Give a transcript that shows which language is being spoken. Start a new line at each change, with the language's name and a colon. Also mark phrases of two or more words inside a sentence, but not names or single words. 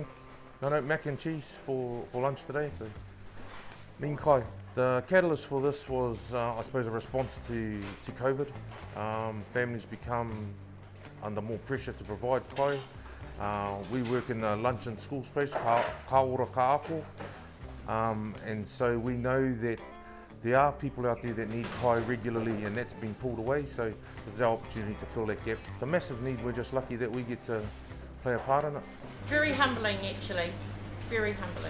English: No, mac and cheese for lunch today. So, mean kai. The catalyst for this was, I suppose, a response to COVID. Families become under more pressure to provide kai. We work in the lunch and school space, ka ora ka apo. And so we know that there are people out there that need kai regularly, and that's been pulled away. So this is our opportunity to fill that gap. It's a massive need. We're just lucky that we get to play a part in it. Very humbling, actually. Very humbling.